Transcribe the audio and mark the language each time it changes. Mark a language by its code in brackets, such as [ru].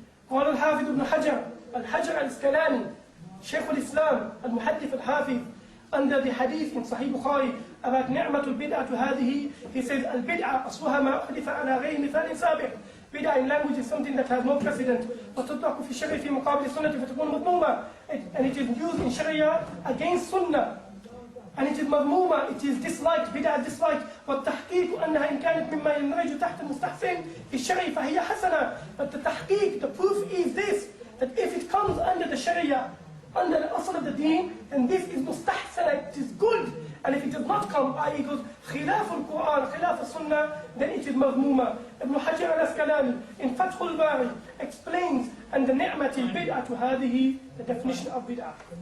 [ar] قال الحافظ ابن حجر الحجر الاسقلاني شيخ الإسلام المحدث الحافظ [en] under the hadith in Sahih Bukhari about [ar] نعمة البدعة هذه, he says البدعة أصلها ما أحدث على غير مثال سابق. [en] Bid'ah in language is something that has no precedent. [ar] وتطلق في الشرع في مقابل السنة فتكون مذمومة, [en] and it is used in Sharia against Sunnah, and it is مذمومة, it is disliked. Bid'ah disliked. [ar] والتحقيق أنها إن كانت مما يندرج تحت المستحسن في الشرع فهي حسنة. [en] But the tahqiq, the proof is this, that if it comes under the Sharia, under the asl of the deen, then this is mustahsana, it is good. And if it does not come, i.e. goes khilaf al-Quran, khilaf al-Sunnah, then it is mazmuma. Ibn Hajar al-Asqalani in Fath al-Bari explains under ni'mat al-bid'ah to hadihi, the definition of bid'ah.